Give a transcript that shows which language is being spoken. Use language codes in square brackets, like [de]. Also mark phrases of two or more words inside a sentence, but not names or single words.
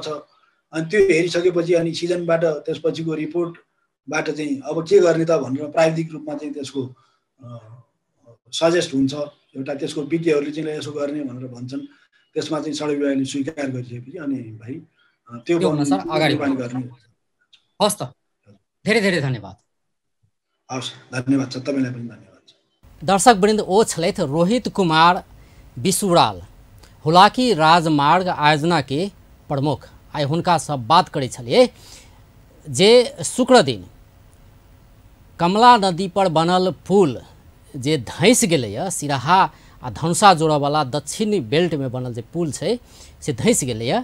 [ne] अनि त्यो हेरिसकेपछि अनि सिजनबाट त्यसपछिको रिपोर्टबाट चाहिँ अब के गर्ने त भनेर प्राविधिक रूपमा चाहिँ त्यसको सजेस्ट हुन्छ। एउटा त्यसको विज्ञहरूले चाहिँ यसो गर्ने भनेर भन्छन्। त्यसमा चाहिँ सडक विभागले स्वीकार गरिसकेपछि अनि भाइ त्यो अगाडि गर्ने। हस् त, धेरै धेरै धन्यवाद। हस्, धन्यवाद छ, तपाईँलाई पनि धन्यवाद छ। [mai] दर्शकवृन्द, ओ छलथि रोहित कुमार बिसुराल, हुलाकी राजमार्ग आयोजना के प्रमुख। आइ हुनका सब बात करै छलिए जे शुक्र दिन कमला नदी पर बनल पुल जे धैस गेलैया, सिराहा आ धनुषा जोड़वाला दक्षिणी बेल्ट में बनल जे पुल है से धैस गेलैया।